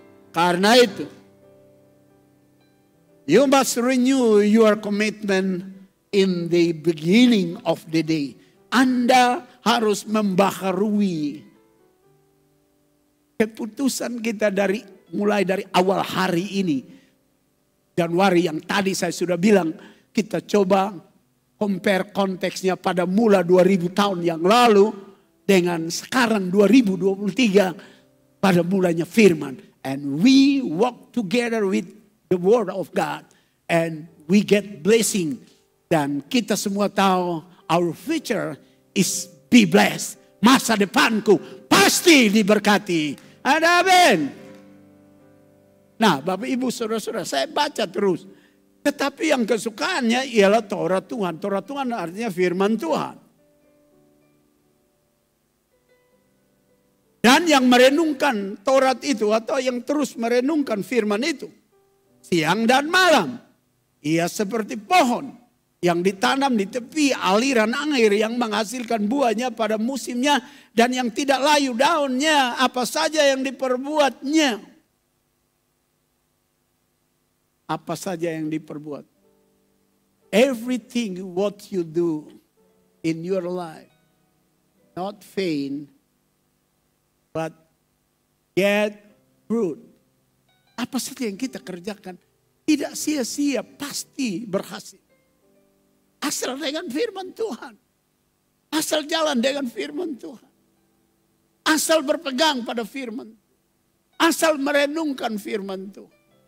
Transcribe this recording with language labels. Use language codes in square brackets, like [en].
[id] Karena itu, [en] you must renew your commitment in the beginning of the day. [id] Anda harus membaharui keputusan kita mulai dari awal hari ini. Januari yang tadi saya sudah bilang, kita coba compare konteksnya pada mula 2000 tahun yang lalu dengan sekarang 2023 pada mulanya firman. [en] And we walk together with the word of God and we get blessing. [id] Dan kita semua tahu [en] our future is be blessed. [id] Masa depanku pasti diberkati. Amin. Nah, Bapak Ibu Saudara-saudara, saya baca terus. Tetapi yang kesukaannya ialah Taurat Tuhan. Taurat Tuhan artinya firman Tuhan. Dan yang merenungkan Taurat itu atau yang terus merenungkan firman itu siang dan malam, ia seperti pohon yang ditanam di tepi aliran air yang menghasilkan buahnya pada musimnya dan yang tidak layu daunnya, apa saja yang diperbuatnya. Apa saja yang diperbuat. [en] Everything what you do in your life, not faint, but get fruit [id] Apa saja yang kita kerjakan tidak sia-sia, pasti berhasil. Asal dengan firman Tuhan. Asal jalan dengan firman Tuhan. Asal berpegang pada firman. Asal merenungkan firman Tuhan.